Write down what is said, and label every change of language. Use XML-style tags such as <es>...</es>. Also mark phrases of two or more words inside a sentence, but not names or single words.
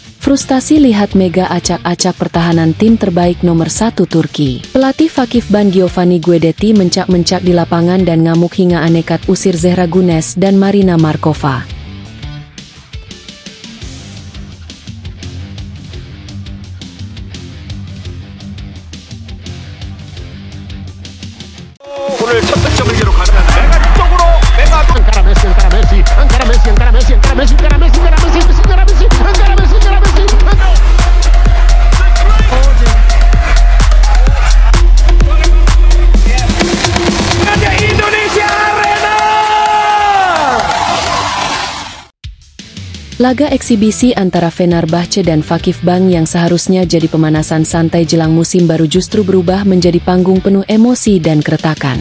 <id>Frustasi lihat Mega acak-acak pertahanan tim terbaik nomor 1 Turki. Pelatih Vakifbank Giovanni Guidetti mencak-mencak di lapangan dan ngamuk hingga anekat usir Zehra Güneş dan Marina Markova.</id> <ko>오늘 첫 득점을 기록하는 메가 쪽으로 메가</ko> <id>Ankara Messi, Ankara Messi, Ankara Messi, Ankara Messi, Ankara Messi, Ankara Messi, Ankara Messi, Ankara Messi, Ankara Messi, Ankara Messi, Indonesia Arena. Laga eksibisi antara Fenerbahce dan Vakifbank yang seharusnya jadi pemanasan santai jelang musim baru justru berubah menjadi panggung penuh emosi dan keretakan.</id>